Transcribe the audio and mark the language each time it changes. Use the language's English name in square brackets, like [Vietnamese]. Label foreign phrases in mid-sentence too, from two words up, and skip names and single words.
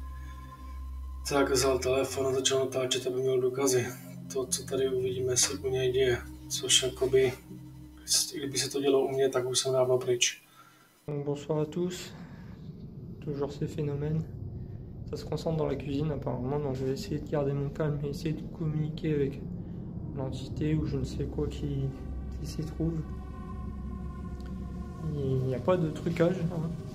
[Czech] Tak vzal telefon a začal natáčet, aby měl důkazy. To, co tady uvidíme, se u něj děje. Což jakoby, kdyby se to dělo u mě, tak už jsem dávno pryč. [French] Bonsoir à tous, toujours ces phénomènes. Ça se concentre dans la cuisine apparemment, donc je vais essayer de garder mon calme et essayer de communiquer avec l'entité ou je ne sais quoi qui s'y trouve. Il n'y a pas de trucage, hein.